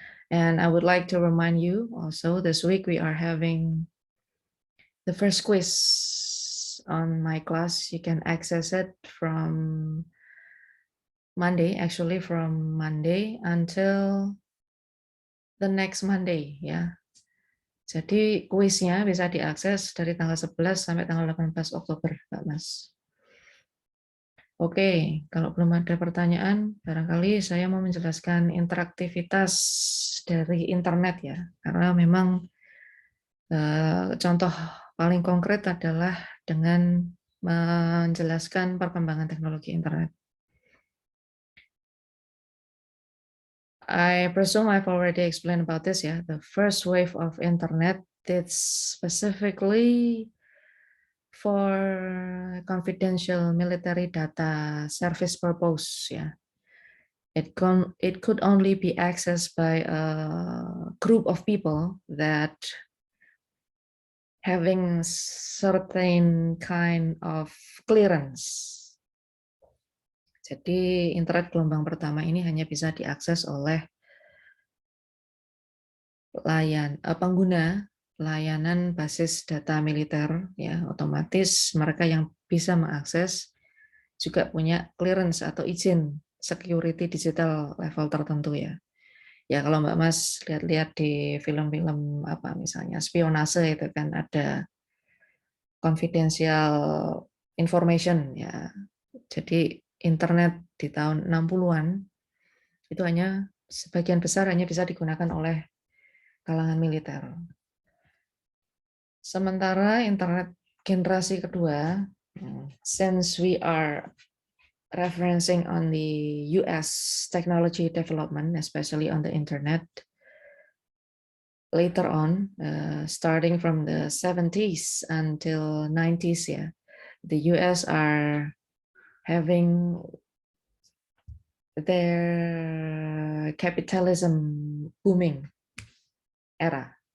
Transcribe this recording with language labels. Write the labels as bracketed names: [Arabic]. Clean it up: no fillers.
[English] And I would like to remind you also, this week we are having the first quiz on my class. You can access it from Monday, actually from Monday until the next Monday ya. [Indonesian] Jadi kuisnya bisa diakses dari tanggal 11 sampai tanggal 18 Oktober, Mbak Mas. Oke, kalau belum ada pertanyaan, barangkali saya mau menjelaskan interaktivitas dari internet ya, karena memang Contoh paling konkret adalah dengan menjelaskan perkembangan teknologi internet. [English] I presume I've already explained about this, ya. The first wave of internet, it's specifically for confidential military data service purpose, ya. It could only be accessed by a group of people that having certain kind of clearance. [Indonesian] Jadi internet gelombang pertama ini hanya bisa diakses oleh pengguna layanan basis data militer, ya. Otomatis mereka yang bisa mengakses juga punya clearance atau izin security digital level tertentu, ya. Ya kalau Mbak Mas lihat-lihat di film-film apa misalnya spionase itu kan ada confidential information, ya. Jadi internet di tahun 60-an itu hanya sebagian besar hanya bisa digunakan oleh kalangan militer. Sementara internet generasi kedua, [English] since we are referencing on the US technology development, especially on the internet, later on, starting from the 70s until 90s, yeah, the US are having their capitalism booming era.